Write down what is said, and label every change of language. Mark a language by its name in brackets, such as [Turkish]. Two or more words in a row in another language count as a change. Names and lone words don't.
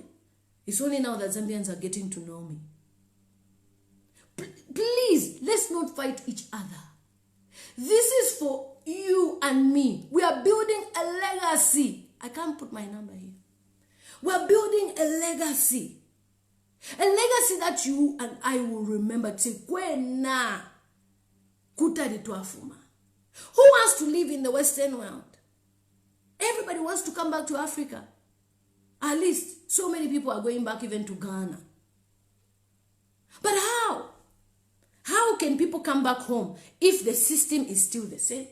[English] It's only now that Zambians are getting to know me. Please, let's not fight each other. This is for you and me. We are building a legacy. I can't put my number here. We're building a legacy. A legacy that you and I will remember. [Bemba] Kwena kutari tuafuma. [English] Who wants to live in the Western world? Everybody wants to come back to Africa. At least so many people are going back even to Ghana. But how? How can people come back home if the system is still the same?